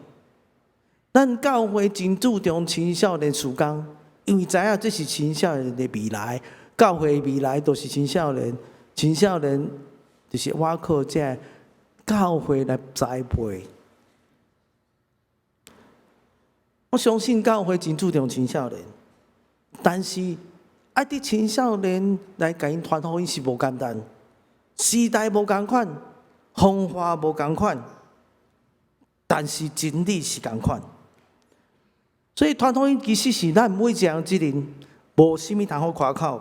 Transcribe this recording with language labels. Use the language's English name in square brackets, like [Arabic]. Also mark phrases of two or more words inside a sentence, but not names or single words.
[Min Nan Chinese] 咱教会真注重青少年事工，因为知影这是青少年的未来，教会的未来都是青少年，青少年就是我靠这教会来栽培。我相信教会真注重青少年，但是爱伫青少年来甲因传福音是无简单，时代无共款，方法无共款，但是真理是共款。所以传福音其实是咱每一个人责任，无啥物通好夸口。